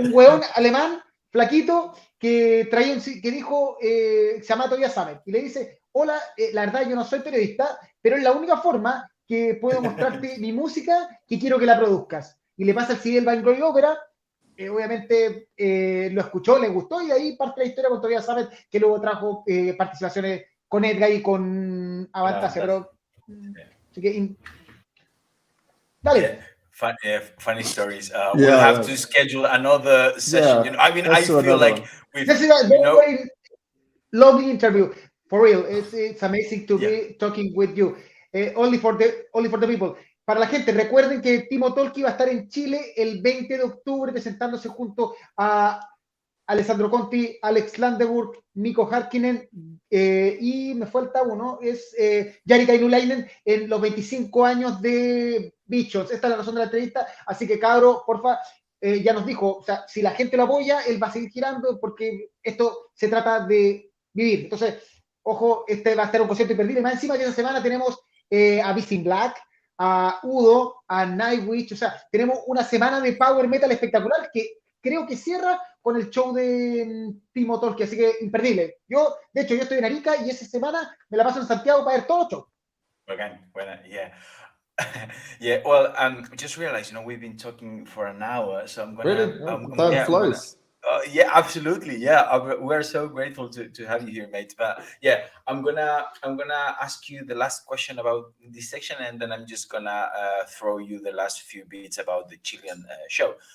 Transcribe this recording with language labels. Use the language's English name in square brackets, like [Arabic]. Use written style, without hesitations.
[Spanish] Un hueón alemán, flaquito, que traía que dijo, se llama Tobias Sammet, y le dice, hola, la verdad yo no soy periodista, pero es la única forma que puedo mostrarte mi música que quiero que la produzcas. Y le pasa el CD del Vanglorious Opera, obviamente lo escuchó, le gustó, y de ahí parte la historia con Tobias Sammet, que luego trajo participaciones con Edgar y con Avantasia, pero así que dale. [English] Funny stories. We'll have to schedule another session. You know, I mean, I feel like this is a very lovely interview. For real, it's amazing to be talking with you. Only for the people. [Spanish] Para la gente, recuerden que Timo Tolkki va a estar en Chile el 20 de octubre presentándose junto a Alessandro Conti, Alex Landeburg, Mikko Harkkinen y me falta uno, es Jari Kainulainen en los 25 años de Bichos. Esta es la razón de la entrevista, así que cabro, porfa, ya nos dijo, o sea, si la gente lo apoya, él va a seguir girando porque esto se trata de vivir. Entonces, ojo, este va a estar un concierto imperdible. Más encima que esta semana tenemos a Beast in Black, a Udo, a Nightwish, o sea, tenemos una semana de power metal espectacular que creo que cierra con el show de Timo Tolkki, así que imperdible. De hecho, yo estoy en Arica y esa semana me la paso en Santiago para ver todos los shows. Bueno, yeah. [English] Yeah, well, just realized, we've been talking for an hour, so I'm gonna... Time flies. Yeah, absolutely. Yeah, we're so grateful to have you here, mate. But yeah, I'm gonna ask you the last question about this section, and then I'm just gonna throw you the last few bits about the Chilean show.